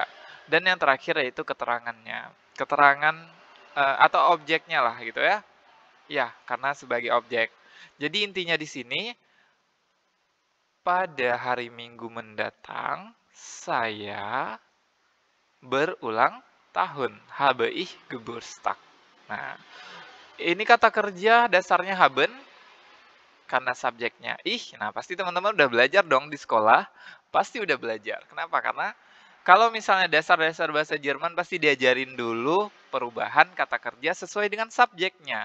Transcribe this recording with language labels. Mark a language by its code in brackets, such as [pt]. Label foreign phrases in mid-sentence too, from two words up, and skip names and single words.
[id] Dan yang terakhir yaitu keterangannya. Keterangan atau objeknya lah gitu ya. Ya, karena sebagai objek. Jadi intinya di sini Pada hari Minggu mendatang, saya berulang tahun. [de] Habe ich Geburtstag. [id] Nah, ini kata kerja dasarnya haben karena subjeknya ih. Nah, pasti teman-teman udah belajar dong di sekolah. Pasti udah belajar. Kenapa? Karena kalau misalnya dasar-dasar bahasa Jerman pasti diajarin dulu perubahan kata kerja sesuai dengan subjeknya.